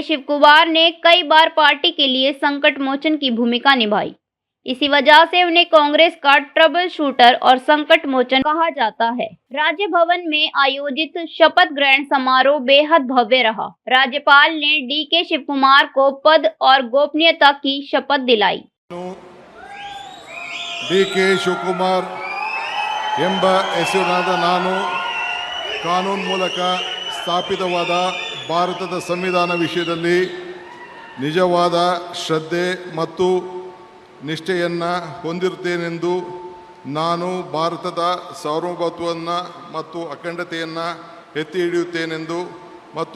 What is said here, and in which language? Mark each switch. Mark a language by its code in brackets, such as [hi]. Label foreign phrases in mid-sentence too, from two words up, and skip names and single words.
[hi] शिवकुमार ने कई बार पार्टी के लिए संकट मोचन की भूमिका निभाई। इसी वजह से उन्हें कांग्रेस का [en] trouble shooter [hi] और संकट मोचन कहा जाता है। राज्य भवन में आयोजित शपथ ग्रहण समारोह बेहद भव्य रहा। राज्यपाल ने डी.के. शिवकुमार को पद और गोपनीयता की शपथ दिलाई। [kn] ಡಿ.ಕೆ. ಶಿವಕುಮಾರ್ ಎಂಬ ಹೆಸರಿನಾದ ನಾನು ಕಾನೂನು ಮೂಲಕ ಸ್ಥಾಪಿತವಾದ ಭಾರತದ ಸಂವಿಧಾನ ವಿಷಯದಲ್ಲಿ ನಿಜವಾದ ಶ್ರದ್ಧೆ ಮತ್ತು ನಿಷ್ಠೆಯನ್ನು ಹೊಂದಿರುತ್ತೇನೆಂದು ನಾನು ಭಾರತದ ಸಾರ್ವಭೌಮತ್ವವನ್ನು ಮತ್ತು ಅಖಂಡತೆಯನ್ನು ಎತ್ತಿ ಹಿಡಿಯುತ್ತೇನೆಂದು ಮತ್ತು